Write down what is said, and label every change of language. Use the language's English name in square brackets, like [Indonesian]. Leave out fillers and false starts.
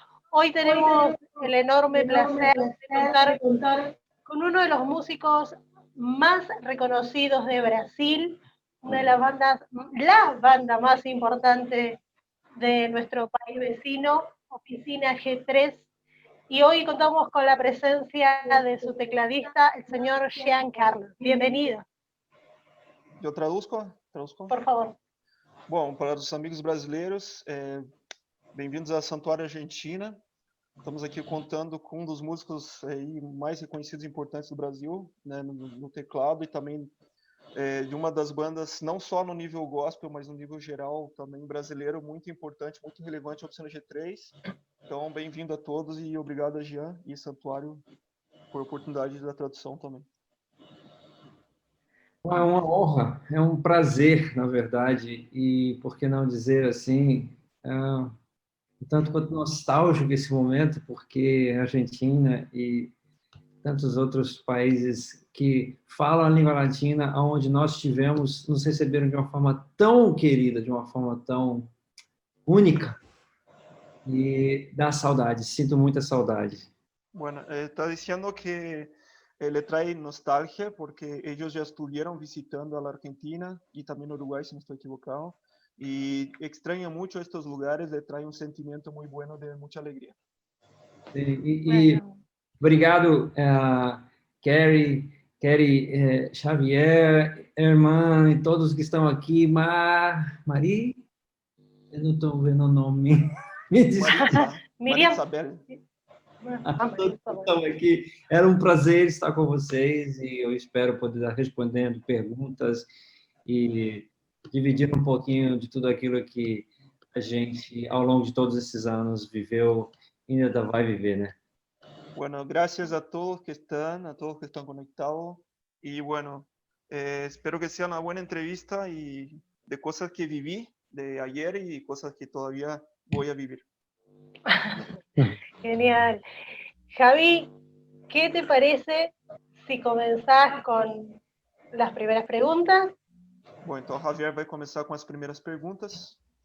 [Spanish] Hoy tenemos el enorme placer de contar con uno de los músicos más reconocidos de Brasil, una de las bandas, la banda más importante de nuestro país vecino, Oficina G3, y hoy contamos con la presencia de su tecladista, el señor Jean Carlos. Bienvenido. [Portuguese] Eu traduzco? [Spanish] Por favor. [Portuguese] Bom, para os amigos brasileiros, bem-vindos à Santuário Argentina. Estamos aqui contando com um dos músicos aí mais reconhecidos e importantes do Brasil, né, no teclado, e também de uma das bandas, não só no nível gospel, mas no nível geral, também brasileiro, muito importante, muito relevante, a Oficina G3. Então, bem-vindo a todos e obrigado a Jean e Santuário por a oportunidade da tradução também. É uma honra, é um prazer, na verdade, e por que não dizer assim, tanto quanto nostálgico esse momento, porque a Argentina e tantos outros países que falam a língua latina, onde nós tivemos, nos receberam de uma forma tão querida, de uma forma tão única, e dá saudade, sinto muita saudade. [Spanish] Bueno, está diciendo que le trae nostalgia porque ellos ya estuvieron visitando a la Argentina y también Uruguay, si no estoy equivocado, y extraña mucho estos lugares, le trae un sentimiento muy bueno de mucha alegría. [Portuguese] E obrigado, Kerry, Xavier, Herman e todos que estão aqui. Mari? Eu não estou vendo o nome. Me desculpa. Miriam Isabel. Estão aqui. Era um prazer estar com vocês e eu espero poder estar respondendo perguntas e dividir um pouquinho de tudo aquilo que a gente, ao longo de todos esses anos, viveu e ainda vai viver, né? [Spanish] Bueno, gracias a todos que están conectados y bueno, espero que sea una buena entrevista y de cosas que viví de ayer y cosas que todavía voy a vivir. Genial. Javi, ¿qué te parece si comenzás con las primeras preguntas? [Portuguese] Bom, então Javier vai começar com as primeiras perguntas.